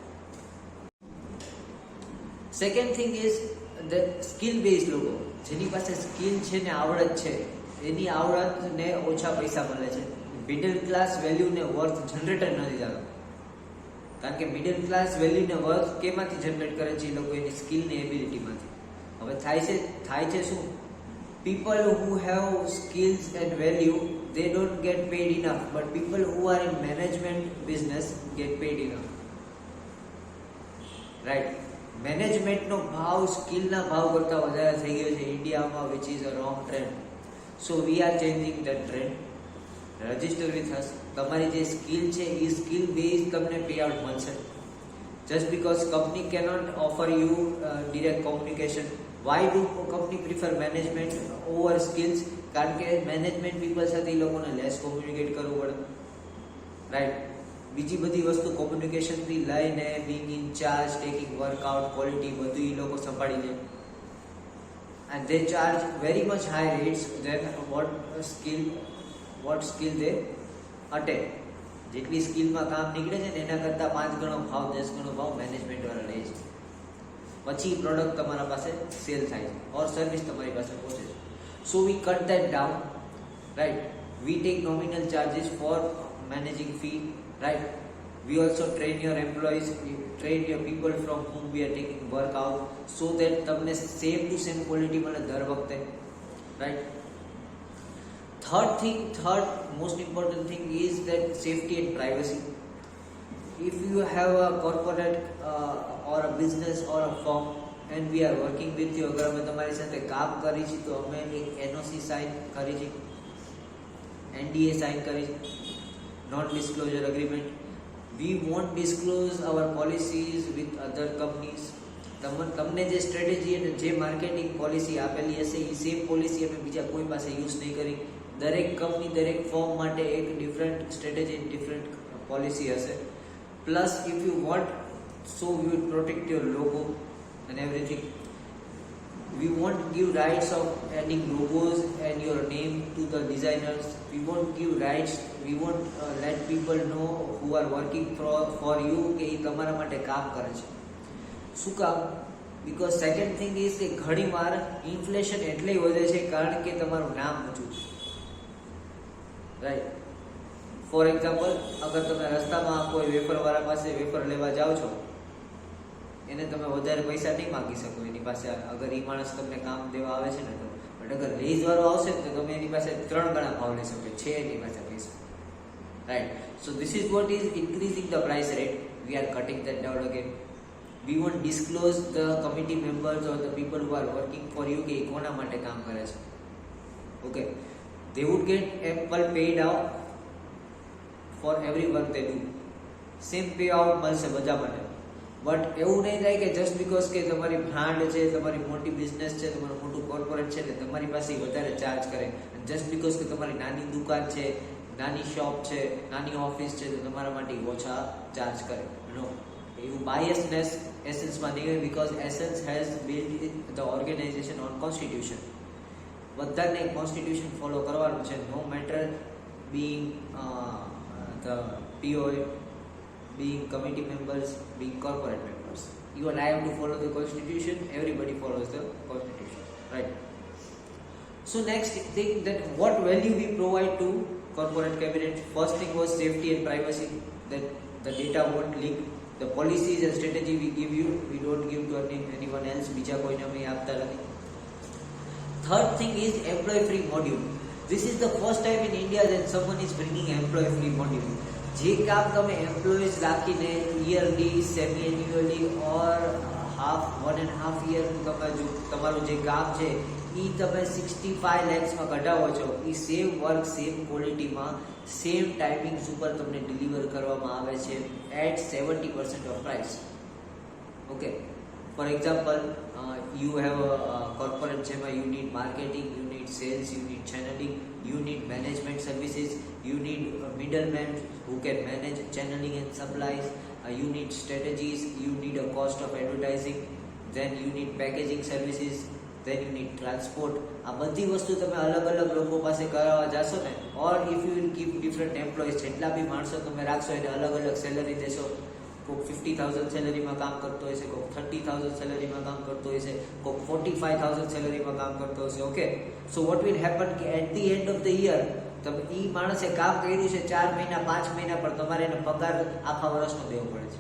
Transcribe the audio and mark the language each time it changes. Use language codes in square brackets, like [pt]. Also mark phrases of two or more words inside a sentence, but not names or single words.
[en] second thing is the skill base [gu] લોકો જેની પાસે સ્કિલ છે ને આવડત છે, એની આવડતને ઓછા પૈસા મળે છે. [en] middle class [gu] વેલ્યુને [en] worth generator [gu] નથી થતો કારણ કે [en] middle class [gu] વેલ્યુને વર્થ કેમાંથી જનરેટ કરે છે? એ લોકો એની સ્કિલની એબિલિટીમાંથી. હવે થાય છે શું? [en] People who have skills and value, they don't get paid enough, but people who are in management business get paid enough, right? [gu] Management નો ભાવ સ્કિલ ના ભાવ કરતા વધારે થઈ ગયો છે ઇન્ડિયામાં, [en] which is a wrong trend. So we are changing that trend. Register with us. [gu] તમારી જે સ્કિલ છે એ [en] skill base [gu] તમને [en] pay out [gu] મળશે. [en] Just because company cannot offer you direct communication. Why do company prefer management over skills? [gu] કારણ કે [en] management people [gu] સાથે એ લોકોને [en] less communicate [gu] કરવું પડે, રાઈટ. બીજી બધી વસ્તુ કોમ્યુનિકેશનથી લઈને [en] being in charge, taking workout, [gu] ક્વોલિટી બધું એ લોકો સંભાળી લે. [en] And they charge very much high rates than what skill they attain. [gu] જેટલી સ્કિલમાં કામ નીકળે છે ને એના કરતાં 5 ગણો ભાવ, 10 ગણો ભાવ મેનેજમેન્ટ વાળા લે છે. પછી પ્રોડક્ટ તમારા પાસે સેલ થાય છે [en] or service [gu] તમારી પાસે પહોંચે છે. [en] So we cut that down, right. We take nominal charges for managing fee, right. We also train your employees, train your people from whom we are taking work out, so that [gu] તમને સેમ ટુ સેમ ક્વોલિટી મળે દર વખતે, [en] રાઈટ. Third most important thing is that safety and privacy. If you have a corporate or a business or a firm and we are working with you, [gu] અગર અમે તમારી સાથે કામ કરી છે તો અમે એક NOC સાઇન કરી છે, NDA સાઇન કરી છે, [en] non disclosure agreement. We won't disclose our policies with other companies. [gu] તમને જે સ્ટ્રેટેજી અને જે [en] marketing policy [gu] આપેલી હશે એ [en] same policy [gu] અમે બીજા કોઈ પાસે યુઝ નહીં કરી. દરેક કંપની, દરેક ફોર્મ માટે એક [en] different strategy, different policy [gu] હશે. [en] Plus, if you want, so we will protect your logo and everything. We won't give rights of adding logos and your name to the designers. We won't give rights. We won't let people know who are working for you [gu] કે એ તમારા માટે કામ કરે છે. શું કામ? [en] Because second thing is [gu] કે ઘણીવાર ઇન્ફ્લેશન એટલે વધે છે કારણ કે તમારું નામ ઊંચું છે, રાઈટ. [en] for example, [gu] અગર તમે રસ્તામાં કોઈ વેફરવાળા પાસે વેફર લેવા જાઓ છો, એને તમે વધારે પૈસા નહીં માગી શકો એની પાસે, અગર એ માણસ તમને કામ દેવા આવે છે ને તો. બટ અગર રેઝવાળો આવશે તો તમે એની પાસે 3 ગણા ભાવ લઈ શકો છે એની પાસે પૈસા, રાઈટ. [en] So this is what is increasing the price rate. We are cutting that down again. We won't disclose the committee members or the people who are working for you [gu] કે એ કોના માટે કામ કરે છે. [en] ઓકે, they would get Apple paid out for every work they do. same pay out [gu] મળશે બધા માટે. બટ એવું નહીં થાય કે [en] just because [gu] કે તમારી બ્રાન્ડ છે, તમારી મોટી બિઝનેસ છે, તમારું મોટું કોર્પોરેટ છે ને તમારી પાસે વધારે ચાર્જ કરે. [en] just because [gu] કે તમારી નાની દુકાન છે, નાની શોપ છે, નાની ઓફિસ છે તો તમારા માટે ઓછા ચાર્જ કરે. નો, એવું બાયસનેસ એસેન્સમાં નહીં હોય. [en] Because Essence has build the organization on constitution. [gu] બધાને કોન્સ્ટિટ્યુશન ફોલો કરવાનું છે, [en] no matter being the POA, being committee members, being corporate members. You and I have to follow the constitution. Everybody follows the constitution, right? So next thing, that what value we provide to corporate cabinet. First thing was safety and privacy, that the data won't leak. The policies and strategy we give you, we don't give to anyone else. [gu] બીજા કોઈને અમે આપતા નથી. [en] Third thing is employee free module. This is the first time in India that someone is bringing employee free module. [gu] જે કામ તમે એમ્પ્લોઈઝ રાખીને યરલી, [en] semi annually [gu] ઓર 1.5 year તમે જો તમારું જે કામ છે એ તમે 65 lakhsમાં કઢાવો છો, એ [en] same work [gu] સેમ ક્વોલિટીમાં સેમ ટાઈમિંગ્સ ઉપર તમને ડિલિવર કરવામાં આવે છે [en] at 70% of price. Okay, for example you have a corporate જેમાં you need marketing, you need sales, you need channeling, you need management services, you need a middleman who can manage channeling and supplies, you need strategies, you need a cost of advertising, then you need packaging services, then you need transport. [gu] આ બધી વસ્તુ તમે અલગ અલગ લોકો પાસે કરાવવા જાશો ને, [en] or if you will keep different employees, [gu] જેટલા બી માણસો તમે રાખશો એને અલગ અલગ સેલરી દેશો. કોઈક 50,000 સેલરીમાં કામ કરતો હોય છે, કોઈક 30,000 સેલરીમાં કામ કરતો હોય છે, કોઈક 45,000 સેલરીમાં કામ કરતો હશે. [en] Okay, so what will happen [gu] કે [en] at the end of the year [gu] તમે એ માણસે કામ કર્યું છે 4 મહિના 5 મહિના, પણ તમારે એને પગાર આખા વર્ષનો દેવો પડે છે.